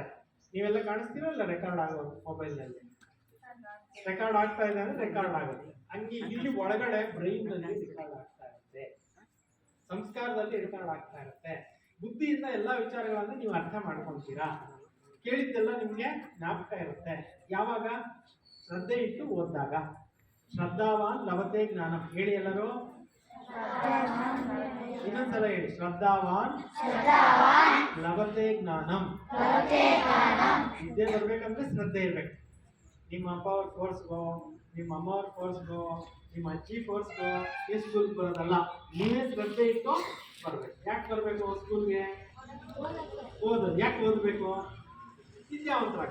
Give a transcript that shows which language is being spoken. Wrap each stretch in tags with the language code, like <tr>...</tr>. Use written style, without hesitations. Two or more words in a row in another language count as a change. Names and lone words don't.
<kn>ನೀವೆಲ್ಲ ಕಾಣಿಸ್ತೀರಲ್ಲ ರೆಕಾರ್ಡ್ ಆಗೋದು ಮೊಬೈಲ್ನಲ್ಲಿ. ರೆಕಾರ್ಡ್ ಆಗ್ತಾ ಇದೆ ಅಂದ್ರೆ ರೆಕಾರ್ಡ್ ಆಗುತ್ತೆ. ಹಂಗೆ ಇಲ್ಲಿ ಒಳಗಡೆ ಬ್ರೈನ್ ನಲ್ಲಿ ರೆಕಾರ್ಡ್ ಆಗ್ತಾ ಇರುತ್ತೆ, ಸಂಸ್ಕಾರದಲ್ಲಿ ರೆಕಾರ್ಡ್ ಆಗ್ತಾ ಇರುತ್ತೆ. ಬುದ್ಧಿಯಿಂದ ಎಲ್ಲಾ ವಿಚಾರಗಳನ್ನ ನೀವು ಅರ್ಥ ಮಾಡ್ಕೊಂತೀರಾ. ಕೇಳಿದ್ದೆಲ್ಲ ನಿಮ್ಗೆ ಜ್ಞಾಪಕ ಇರುತ್ತೆ. ಯಾವಾಗ? ಶ್ರದ್ಧೆ ಇಟ್ಟು ಓದಿದಾಗ.</kn> <sa>ಶ್ರದ್ಧಾವಾನ್ ಲಭತೆ ಜ್ಞಾನಂ.</sa> <kn>ಹೇಳಿ ಎಲ್ಲರೂ, ಇನ್ನೊಂದ್ಸಲ ಹೇಳಿ.</kn> <sa>ಶ್ರದ್ಧಾವಾನ್ ಲಭತೆ ಜ್ಞಾನಂ.</sa> <kn>ವಿದ್ಯೆ ಬರ್ಬೇಕಂದ್ರೆ ಶ್ರದ್ಧೆ ಇರ್ಬೇಕು. ನಿಮ್ಮ ಅಪ್ಪ ಅವ್ರ ಫೋರ್ಸ್ಗೋ, ನಿಮ್ಮ ಅಮ್ಮ ಅವ್ರ ಫೋರ್ಸ್ಗೋ, ನಿಮ್ಮ ಅಜ್ಜಿ ಫೋರ್ಸ್ಗೋ ಈ ಸ್ಕೂಲ್ಗೆ ಬರೋದಲ್ಲ. ನೀವೇ ಶ್ರದ್ಧೆ ಇಟ್ಟು ಬರ್ಬೇಕು. ಯಾಕೆ ಬರ್ಬೇಕು ಸ್ಕೂಲ್ಗೆ? ಓದೋದು. ಯಾಕೆ ಓದಬೇಕು? ವಿದ್ಯಾವಂತರಾಗ.</kn>